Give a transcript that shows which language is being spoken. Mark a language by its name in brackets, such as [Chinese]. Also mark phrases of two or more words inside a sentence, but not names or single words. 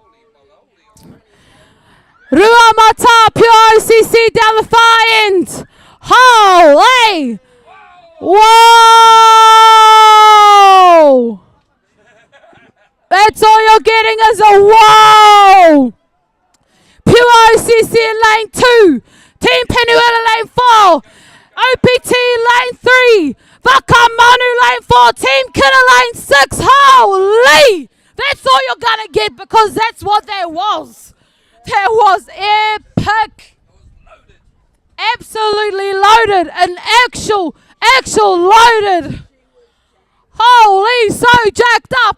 [English] Ruamata, pure OCC down the far end. Holy. Whoa. That's all you're getting is a whoa. Pure OCC in lane 2. Team Penuela lane 4. OPT lane 3. Vakamanu lane 4. Team Killer lane 6. Holy! That's all you're going to get because that's what there was. There was epic. Absolutely loaded. An actual loaded. Holy, so jacked up.